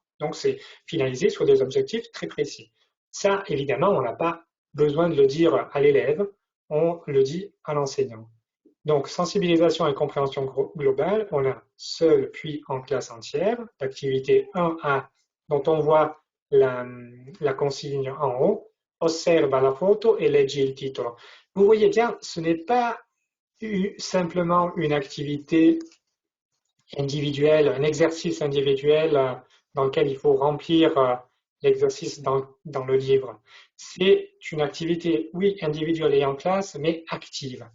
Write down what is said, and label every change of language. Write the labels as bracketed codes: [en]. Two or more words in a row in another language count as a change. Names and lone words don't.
[fr] Donc, c'est finalisé sur des objectifs très précis. Ça, évidemment, on n'a pas besoin de le dire à l'élève, on le dit à l'enseignant. Donc, sensibilisation et compréhension globale, on a seul puis en classe entière, l'activité 1A, dont on voit la consigne en haut, [it] osserva la photo et leggi il titolo. [fr] Vous voyez bien, ce n'est pas simplement une activité individuelle, un exercice individuel dans lequel il faut remplir l'exercice dans le livre. C'est une activité, oui, individuelle et en classe, mais active.